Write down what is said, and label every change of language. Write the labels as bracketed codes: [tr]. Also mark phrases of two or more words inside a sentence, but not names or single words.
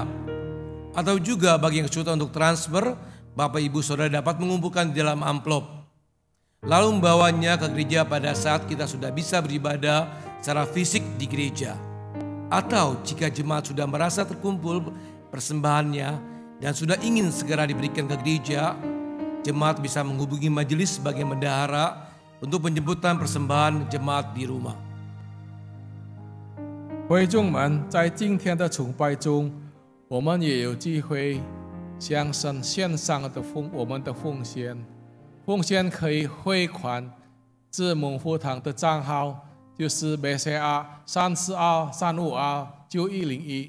[id] Atau juga bagi yang kesulitan untuk transfer, Bapak Ibu Saudara dapat mengumpulkan di dalam amplop, lalu membawanya ke gereja pada saat kita sudah bisa beribadah secara fisik di gereja. Atau jika jemaat sudah merasa terkumpul persembahannya dan sudah ingin segera diberikan ke gereja, jemaat bisa menghubungi majelis sebagai bendahara untuk penjemputan persembahan jemaat di rumah. [zh] 会众们在今天的崇拜中，我们也有机会向神献上我们的奉献。奉献可以汇款至蒙福堂的账号，就是 BCA 342 352 9101。